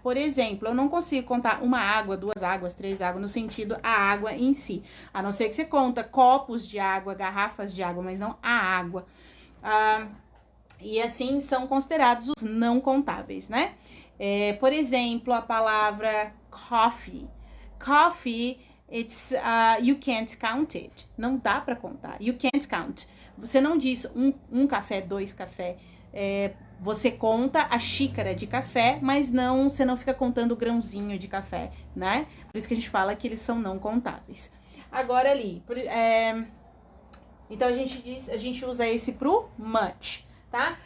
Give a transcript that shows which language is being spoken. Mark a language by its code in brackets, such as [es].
[pt] Por exemplo, eu não consigo contar uma água, duas águas, três águas, no sentido a água em si. A não ser que você conta copos de água, garrafas de água, mas não a água. E assim são considerados os não contáveis, né? Por exemplo, a palavra coffee. [en] Coffee, it's, you can't count it. [pt] Não dá para contar. [en] You can't count. [pt] Você não diz um café, dois café. Você conta a xícara de café, mas você não fica contando o grãozinho de café, né? Por isso que a gente fala que eles são não contáveis. Agora ali, então a gente usa esse pro much, tá?